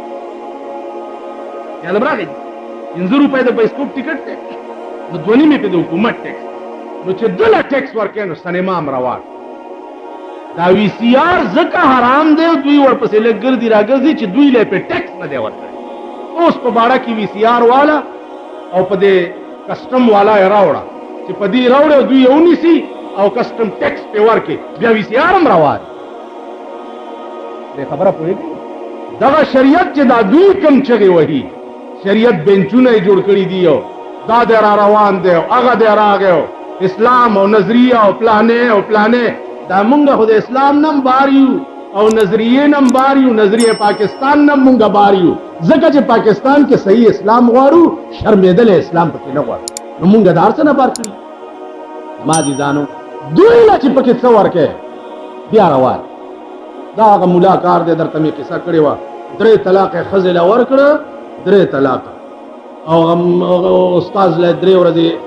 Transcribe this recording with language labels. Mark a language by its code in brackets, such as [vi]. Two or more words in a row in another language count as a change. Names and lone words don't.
[ps] یاد راغی 15 روپۍ د [en] bioscope ticket [ps] دی نو 2.5 په د حکومت ټیکس نو چې دله ټیکس ورکوي نو سینما هم روان دا وی سی آر ځکه حرام دی دوی ورپسې لږ ګرځي راګرځي چې دوی له په ټیکس نه دی ورکړی اوس په باړه کې وی سی آر والا او په دې کسټم والا یې راوړه چې په دې راوړه دوی یې ونیسي او [en] custom tax [ps] پہ ورکے بیا وی سی آر هم روان دې خبره پوهېږئ دغه شریعت چې دا دوی کم چغې وهي شریعت بینچونه یې جوړ کړي دي او دا دی را روان دی او هغه دی راغی اسلام او نظریه او پلانې دا مونږ خو د اسلام نم بار یو او نظریې نم بار یو نظریه پاکستان نم مونږ بار یو ځکه چې پاکستان کې صحیح اسلام غواړو شرمېدل اسلام پکې نه غواړو نو مونږ د هر څه نه بار کړي ما دي ځانو دوی لا چې پکې څه ورکې بیا روان دا هغه ملا کار دی درته مې قصه کړې وه 3 طلاق یې ښځې له ورکړه 3 طلاق او استاذ له 3 ورځې